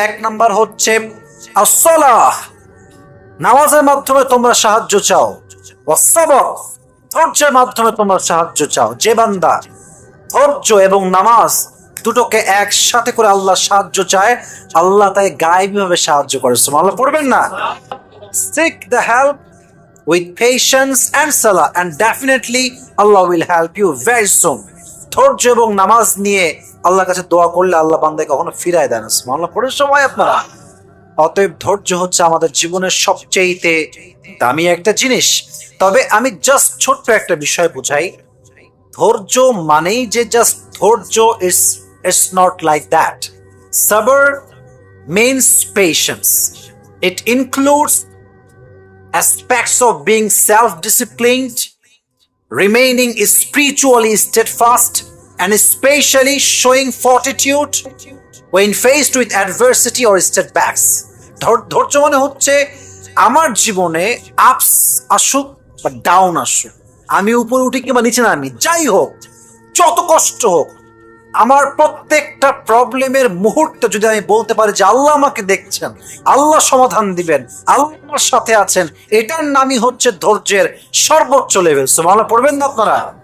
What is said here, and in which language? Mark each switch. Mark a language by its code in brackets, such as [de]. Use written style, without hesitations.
[bn] এক নাম্বার হচ্ছে আস-সালাহ, নামাজের মাধ্যমে তোমরা সাহায্য চাও। ওয়াস-সাবর, ধৈর্যের মাধ্যমে তোমরা সাহায্য চাও। যে বান্দা ধৈর্য এবং নামাজ দুটোকে একসাথে করে আল্লাহ সাহায্য চায়, আল্লাহ তাই গায়েবীভাবে সাহায্য করে। সুবহানাল্লাহ পড়বেন না? [en] Seek the help with patience and salah and definitely Allah will help you very soon. [bn] ধৈর্য এবং নামাজ নিয়ে আল্লাহর কাছে দোয়া করলে আল্লাহ বান্দাকে কখনো ফিরায় দেয় না। সুবহানাল্লাহ পড়ে সবাই আপনারা। অতএব ধৈর্য হচ্ছে আমাদের জীবনের সবচেয়ে দামি একটা জিনিস। তবে আমি জাস্ট ছোট্ট একটা বিষয় বুঝাই, ধৈর্য মানেই যে জাস্ট ধৈর্য, [en] it's not like that. Sabr means patience. It includes aspects of being self-disciplined, remaining spiritually steadfast, and especially showing fortitude when faced with adversity or setbacks. [bn] ধৈর্য মানে হচ্ছে আমার জীবনে আপস আসুক বা ডাউন আসুক, আমি উপরে উঠি কিংবা নিচে নামি, যাই হোক, যত কষ্ট হোক, আমার প্রত্যেকটা প্রবলেমের মুহূর্তে যদি আমি বলতে পারি যে আল্লাহ আমাকে দেখছেন, আল্লাহ সমাধান দিবেন, আল্লাহ আমার সাথে আছেন, এটার নামই হচ্ছে ধৈর্যের সর্বোচ্চ লেভেল। সুবহানাল্লাহ পড়বেন না আপনারা?